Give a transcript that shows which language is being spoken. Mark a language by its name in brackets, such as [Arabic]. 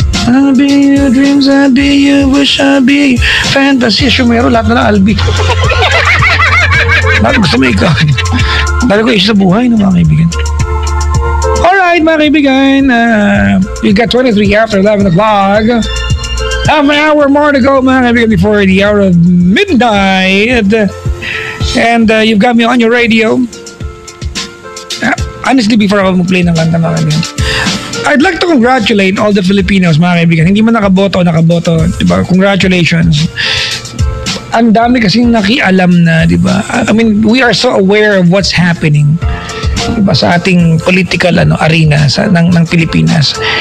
[English] I'll be your dreams, I'll be your wish, I'll be fantasy. [Filipino] Shumero, lahat na lang Albi. Lahat gusto mo ikaw. Dahil ko isa sa buhay ng mga kaibigan. [English] Alright, [Filipino] mga kaibigan. [English] We got 23 after 11 o'clock. Half an hour more to go, [Filipino] mga kaibigan, [English] before the hour of midnight. And you've got me on your radio. Honestly, before [Filipino] ako mag-play ng kanta, mga kaibigan, [English] I'd like to congratulate all the Filipinos, mga kaibigan. [Filipino] Hindi man nakaboto, diba? [English] Congratulations. [Filipino] Ang dami kasing nakialam na, diba? [English] I mean, we are so aware of what's happening, [Filipino] diba, sa ating [English] political arena [Filipino] ng Pilipinas.